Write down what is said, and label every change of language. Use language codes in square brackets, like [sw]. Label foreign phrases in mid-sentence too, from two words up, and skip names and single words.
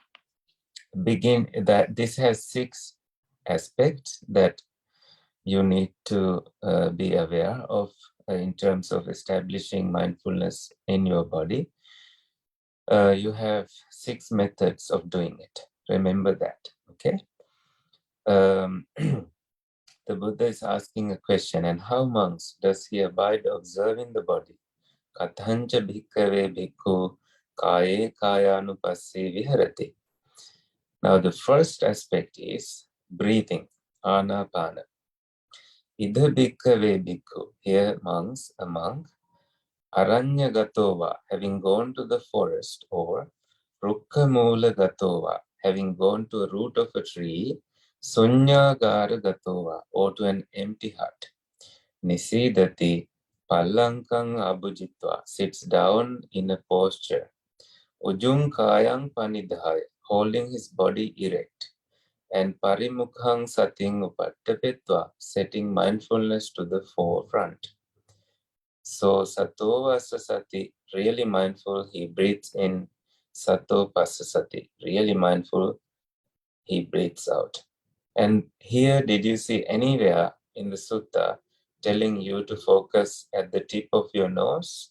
[en] This has 6 aspects that you need to be aware of in terms of establishing mindfulness in your body. You have 6 methods of doing it. Remember that, okay? The Buddha is asking a question, and how, monks, does he abide observing the body? [pi] Kathancha bhikkhave bhikkhu kaye kayanupassi viharati. [en] Now the first aspect is breathing, anapana. [pi] Idha bhikkhave bhikkhu, [en] here monks, a monk, [pi] aranya gatova, [en] having gone to the forest, or [pi] rukkha moola gatova, [en] having gone to a root of a tree, [pi] sunyagara gatova, [en] or to an empty hut. [pi] Nisidati pallankang abhujitva, [en] sits down in a posture. [pi] Ujung kayang panidhaya, [en] holding his body erect. [pi] And parimukhang sating upattapetva, [en] setting mindfulness to the forefront. [pi] So Sato Vasasati, [en] really mindful, he breathes in. [pi] Sato Pasasati, [en] really mindful, he breathes out. And here, did you see anywhere in the sutta telling you to focus at the tip of your nose?